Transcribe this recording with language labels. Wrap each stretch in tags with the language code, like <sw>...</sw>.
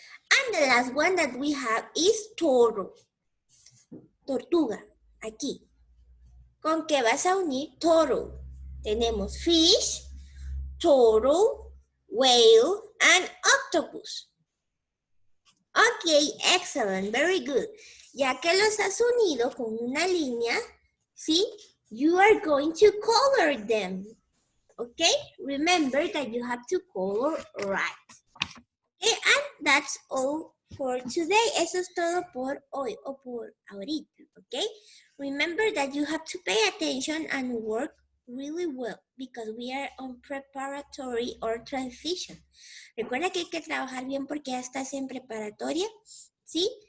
<en>And the last one that we have is toro.</en> <es>Tortuga, aquí. ¿Con qué vas a unir toro?</es> <en>Tenemos fish, turtle, whale, and octopus. Okay, excellent, very good.</en> <es>Ya que los has unido con una línea, ¿sí?</es> <en>You are going to color them. Okay, remember that you have to color right. Okay, and that's all for today.</en> <es>Eso es todo por hoy o por ahorita.</es> <en>Okay, remember that you have to pay attention and work really well because we are on preparatory or transition.</en> <es>Recuerda que hay que trabajar bien porque ya estás en preparatoria, ¿sí?</es>